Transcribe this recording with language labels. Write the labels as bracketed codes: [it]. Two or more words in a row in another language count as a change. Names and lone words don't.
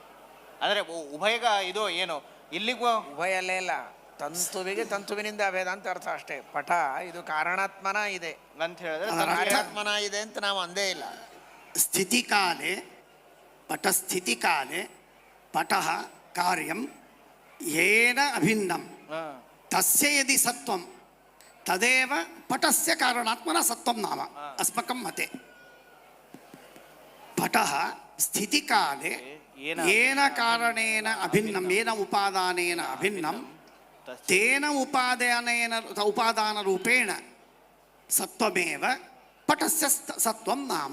[kn] ಅಂದ್ರೆ ಉಭಯಗ ಇದು ಏನು ಇಲ್ಲಿಗೂ ಉಭಯಲ್ಲೇ ಇಲ್ಲ, ತಂತುವಿಗೆ ತಂತುವಿನಿಂದ ಅಭೇದ ಅಂತ ಅರ್ಥ ಅಷ್ಟೇ. ಪಟ ಇದು ಕಾರಣಾತ್ಮನ ಇದೆ ಅಂತ ಹೇಳಿದ್ರೆ ಕಾರ್ಯಾತ್ಮನ ಇದೆ ಅಂತ ನಾವು ಅಂದೇ ಇಲ್ಲ. [sa] ಸ್ಥಿತಿಕಾಲೆ ಪಟಸ್ಥಿತಿಕಾಲೆ ಪಟಃ ಕಾರ್ಯಂ ಯೇನ ಅಭಿನ್ನಂ ತಸ್ಯ ಯದಿ ಸತ್ವಂ ತದೇವ ಪಟಸ್ಯ ಕಾರಣಾತ್ಮನ ಸತ್ವಂ ನಾಮ ಅಸ್ಮಕಂ ಮತೆ. ಪಟಃ ಸ್ಥಿತಿಕಾಲೆ ಏನ ಕಾರಣೇನ ಅಭಿನ್ನಂ ಏನ ಉಪಾದಾನೇನ ಅಭಿನ್ನಂ ತೇನ ಉಪಾದಾನ ರೂಪೇಣ ಸತ್ವಮೇವ ಪಟಸ್ಯ ಸತ್ವಂ ನಾಮ.